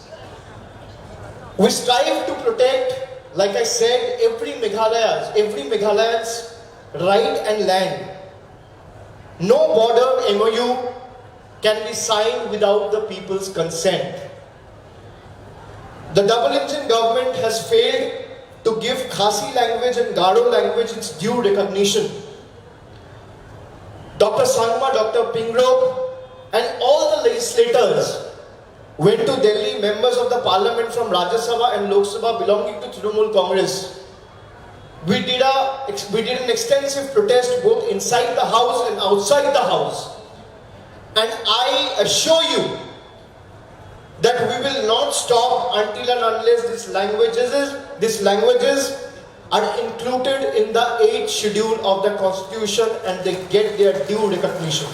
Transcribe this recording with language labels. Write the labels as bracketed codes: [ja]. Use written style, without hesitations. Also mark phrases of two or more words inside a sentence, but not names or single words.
[en] We strive to protect, like I said, every Meghalayan's right and land. No border MOU can be signed without the people's consent. The double-engine government has failed to give Khasi language and Garo language its due recognition. Dr. Sangma, Dr. Pingrove, and all the legislators went to Delhi, members of the parliament from Rajya Sabha and Lok Sabha belonging to Trinamool Congress. We did an extensive protest both inside the house and outside the house. And I assure you that we will not stop until and unless these languages are included in the 8th schedule of the constitution and they get their due recognition.